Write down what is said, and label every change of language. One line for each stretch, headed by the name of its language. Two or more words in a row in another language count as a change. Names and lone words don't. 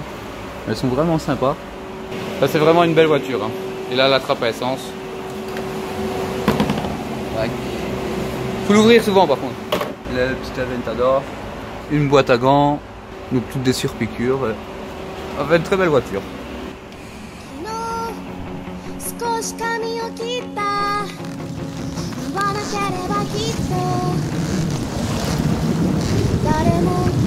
French: Elles sont vraiment sympas. Ça, c'est vraiment une belle voiture. Hein. Et là, la trappe à essence. Ouais. Faut l'ouvrir souvent par contre. Le petit Aventador, une boîte à gants, donc toutes des surpiqûres. Enfin, une très belle voiture.
Japanese: 少し髪を切った言わなければきっと誰も